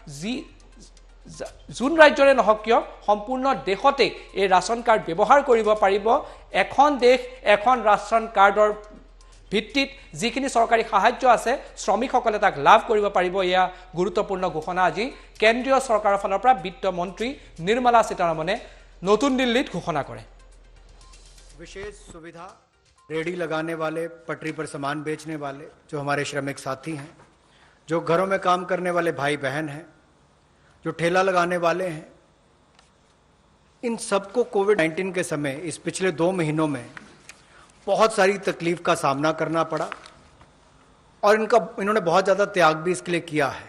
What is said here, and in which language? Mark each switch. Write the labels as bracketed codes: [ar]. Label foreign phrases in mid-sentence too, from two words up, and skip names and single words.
[as] যোন ৰাজ্যৰে নহওক কিয় সম্পূৰ্ণ দেশতে এই ৰাশন কাৰ্ড ব্যৱহাৰ কৰিব পাৰিব এখন দেশ এখন ৰাশন কাৰ্ডৰ ভিত্তিত যিখিনি চৰকাৰী সাহায্য আছে শ্ৰমিকসকলে তাক লাভ কৰিব পাৰিব এয়া গুৰুত্বপূৰ্ণ ঘোষণা আজি কেন্দ্ৰীয় চৰকাৰৰ ফালৰ পৰা বিত্ত মন্ত্ৰী নিৰ্মলা সীতাৰমণে নতুন দিল্লীত ঘোষণা কৰে [hi] विशेष सुविधा रेडी लगाने वाले पटरी पर सामान बेचने वाले जो हमारे श्रमिक साथी हैं जो घरों में काम करने वाले भाई बहन हैं जो ठेला लगाने वाले हैं इन सबको कोविड-19 के समय इस पिछले 2 महीनों में बहुत सारी तकलीफ का सामना करना पड़ा और इन्होंने बहुत ज़्यादा त्याग भी इसके लिए किया है।